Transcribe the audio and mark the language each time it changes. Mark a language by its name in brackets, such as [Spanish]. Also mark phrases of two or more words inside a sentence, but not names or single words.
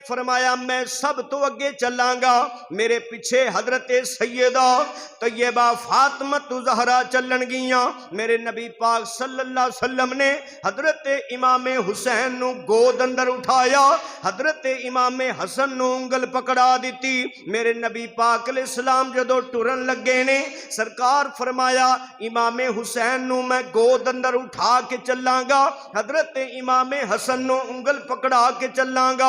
[Punjabi] فرمایا میں سب توں اگے چلاں گا، میرے پیچھے حضرت سیدہ طیبہ فاطمہ زہرا چلن گیاں. میرے نبی پاک [Arabic] صلى الله عليه وسلم [Punjabi] نے حضرت امام حسین نوں گود اندر اٹھایا، حضرت امام حسن نوں انگل پھڑا دی. میرے نبی پاک علیہ السلام جدوں ٹرن لگے نے سرکار فرمایا امام حسین نوں میں گود اندر اٹھا کے چلاں گا، حضرت امام حسن نوں انگل پھڑا کے چلاں گا, हजरत इमाम हसन नु उंगल पकड़ा के चलांगा।